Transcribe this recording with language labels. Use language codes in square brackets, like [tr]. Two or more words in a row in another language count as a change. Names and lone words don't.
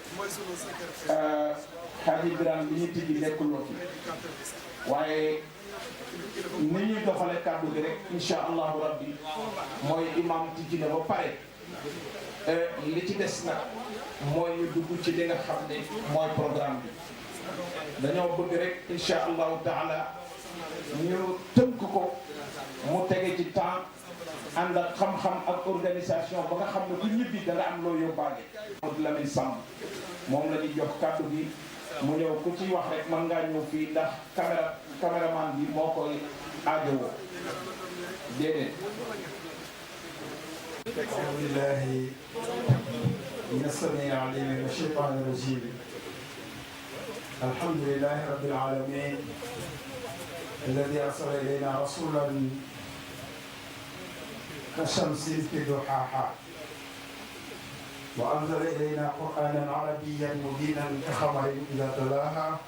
[wo] xaaji Birame bi ñuy tijji nekkuloo fi waaye ni ñuy doxale kaddu gi rek [ar] إن شاء الله ربي [wo] mooy imam tijji na ba pare li ci des nag mooy ñu dugg ci li nga xam ne mooy programme bi dañoo bëgg rek [ar] إن شاء الله تعالى [wo] ñu tënk ko mu tege ci temps ànd ak xam-xam ak organisation ba nga xam ne bu ñibbi da nga am loo yóbbaale. Modou Lamine Samb moom la ñuy jox kàddu bi mu ñëw ku ci wax rek mën ngaa ñëw fii ndax caméraman bi moo koy aajowoo déedéet. [ar] أعوذ بالله من السميع العليم من الشيطان الرجيم الحمد لله رب العالمين الذي أرسل إلينا رسولا كشمس في ضحاها وأنزل إلينا قرآنا عربيا مبينا كخبر إذا تلاها